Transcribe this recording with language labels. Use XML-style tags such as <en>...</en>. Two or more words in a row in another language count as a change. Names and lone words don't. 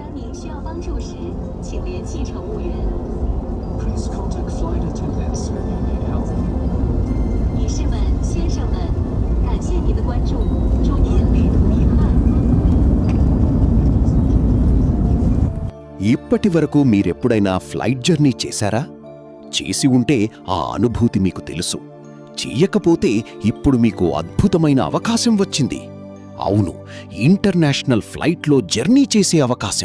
<zh>需要帮助时，请联系乘务员。</zh> <en>Please contact flight attendants when you need help.</en> <zh>女士们、先生们，感谢您的关注，祝您旅途愉快。</zh> <te>ఇప్పటి వరకు మీరెప్పుడైనా</te> <en>flight journey</en> <te>చేశారా? చేసి ఉంటే ఆ అనుభూతి మీకు తెలుసు. చెయ్యకపోతే ఇప్పుడు మీకు అద్భుతమైన అవకాశం వచ్చింది. అవును, ఇంటర్నేషనల్ ఫ్లైట్లో జర్నీ చేసే అవకాశం.</te>